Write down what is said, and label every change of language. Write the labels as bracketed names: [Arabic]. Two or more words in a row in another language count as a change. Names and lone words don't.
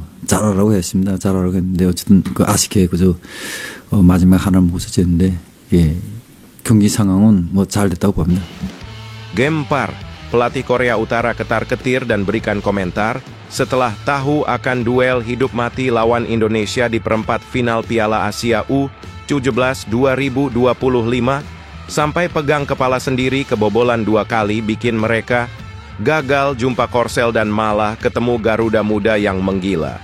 [Korean] 잘하라고 했습니다. 잘하라고 했는데 어쨌든 그 아쉽게 그저 마지막 하나를 못 썼는데 예, 경기 상황은 뭐 잘 됐다고 봅니다. [Indonesian] Gempar, pelatih Korea Utara ketar-ketir dan berikan komentar setelah tahu akan duel hidup mati lawan Indonesia di perempat final Piala Asia U17 2025, sampai pegang kepala sendiri kebobolan 2 kali bikin mereka gagal jumpa Korsel dan malah ketemu Garuda Muda yang menggila.